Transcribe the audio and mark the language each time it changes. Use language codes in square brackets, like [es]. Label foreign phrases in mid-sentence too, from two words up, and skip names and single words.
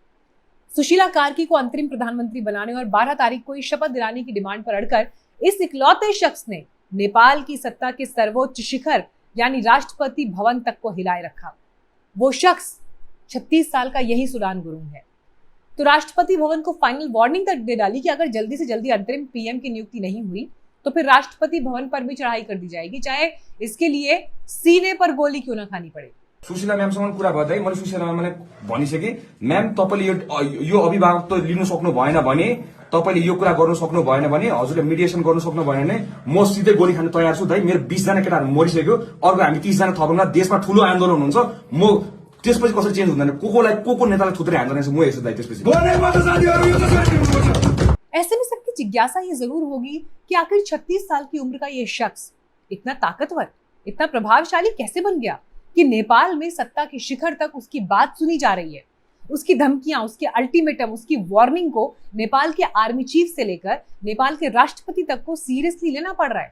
[hi] सुशीला कार्की को अंतरिम प्रधानमंत्री बनाने और 12 तारीख को शपथ दिलाने की डिमांड पर अड़कर इस इकलौते शख्स ने नेपाल की सत्ता के सर्वोच्च शिखर यानी राष्ट्रपति भवन तक को हिलाए रखा। वो शख्स 36 साल का यही सुडान गुरुंग है। तो राष्ट्रपति भवन को फाइनल वार्निंग तक दे डाली कि अगर जल्दी से जल्दी अंतरिम पीएम की नियुक्ति नहीं हुई तो फिर राष्ट्रपति भवन पर भी चढ़ाई कर दी जाएगी, चाहे इसके लिए सीने पर गोली क्यों ना खानी पड़े। [ne] सुशीला म्यामसँग कुरा गर्दै मैले सुशीला म्यामले भनिसके, म्याम तपाईले यो अभिभावक त लिनु सक्नु भएन भने, तपाईले यो कुरा गर्नु सक्नु भएन भने, हजुरले मिडिएसन गर्नु सक्नु भएन भने म सिधै गोली खान तयार छु। दाइ मेरो 20 जना केटाहरु मरिसक्यो, अर्को हामी 30 जना थपौँला, देशमा ठूलो आन्दोलन हुन्छ, म त्यसपछि कसरी चेन्ज हुँदैन, को नेतालाई थुत्रे हान्दैन म हेर्छु दाइ। त्यसपछि [hi] ऐसे में सबकी जिज्ञासा ये जरूर होगी कि आखिर 36 साल की उम्र का ये शख्स इतना ताकतवर, इतना प्रभावशाली कैसे बन गया कि नेपाल में सत्ता के शिखर तक उसकी बात सुनी जा रही है। उसकी धमकियां, उसके अल्टीमेटम, उसकी वार्निंग को नेपाल के आर्मी चीफ से लेकर नेपाल के राष्ट्रपति तक को सीरियसली लेना पड़ रहा है।